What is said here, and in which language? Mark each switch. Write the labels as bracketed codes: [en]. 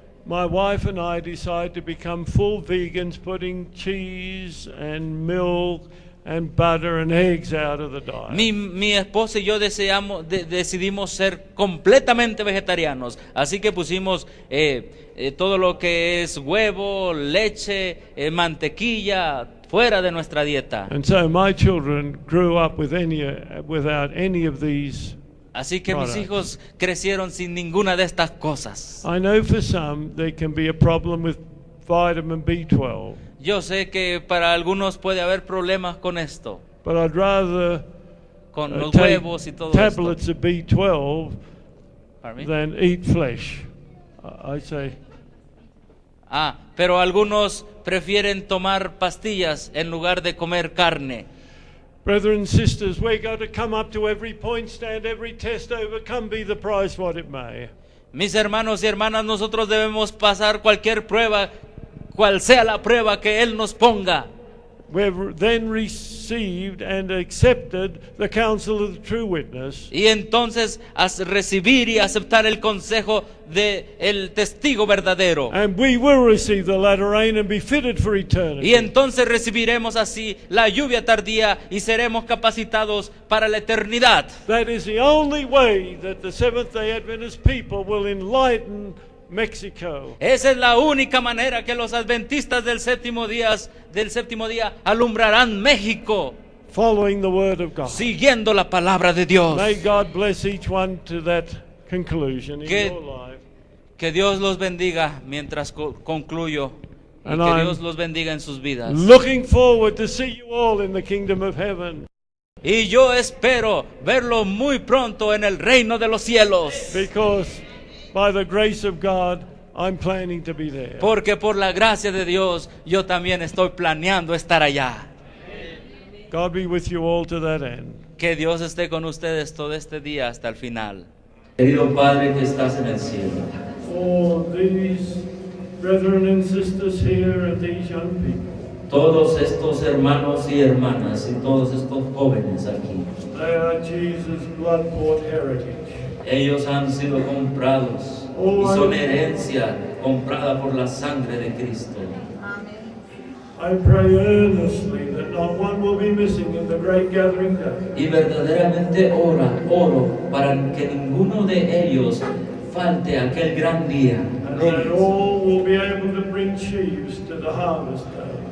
[en] my wife and I decided to become full vegans, putting cheese and milk and butter and eggs out of the diet. [es] mi esposa y yo decidimos ser completamente vegetarianos. Así que pusimos todo lo que es huevo, leche, mantequilla fuera de nuestra dieta. [en] And so my children grew up without any of these. [es] Así que mis [en] Products. [es] hijos crecieron sin ninguna de estas cosas. [en] I know for some there can be a problem with vitamin B12, [es] Yo sé que para algunos puede haber problemas con esto, [en] but I'd rather [es] con los [en] take [es] huevos y todo esto. [en] tablets of B12 Pardon me? than eat flesh. I say, [es] Pero algunos prefieren tomar pastillas en lugar de comer carne. [en] brethren and sisters, we're going to come up to every point, stand every test, overcome, be the prize what it may. [es] Mis hermanos y hermanas, nosotros debemos pasar cualquier prueba, cual sea la prueba que Él nos ponga. [en] We're then received and accepted the counsel of the true witness, [es] y entonces recibir y aceptar el consejo de el testigo verdadero, [en] and we will receive the latter rain and be fitted for eternity. [es] y entonces recibiremos así la lluvia tardía y seremos capacitados para la eternidad. [en] That is the only way that the Seventh-day Adventist people will enlighten Mexico. [es] Esa es la única manera que los adventistas del séptimo día alumbrarán México, [en] Following the word of God. [es] siguiendo la palabra de Dios. [en] May God bless each one to that conclusion in [es] Que- [en] your life. [es] Que Dios los bendiga mientras concluyo, y [en] And [es] que [en] I'm [es] Dios los bendiga en sus vidas. [en] Looking forward to see you all in the kingdom of heaven, [es] Y yo espero verlo muy pronto en el reino de los cielos, [en] because by the grace of God, I'm planning to be there. [es] porque por la gracia de Dios yo también estoy planeando estar allá. [en] God be with you all to that end. [es] Que Dios esté con ustedes todo este día hasta el final. Querido Padre que estás en el cielo, [en] For these brethren and sisters here and these young people, [es] todos estos hermanos y hermanas y todos estos jóvenes aquí, [en] they are Jesus' blood-bought heritage. [es] ellos han sido comprados y son herencia comprada por la sangre de Cristo. [en] I pray earnestly that not one will be missing in the great gathering day. [es] Y verdaderamente oro para que ninguno de ellos falte aquel gran día. [en] And that all will be able to bring sheaves to the harvest day.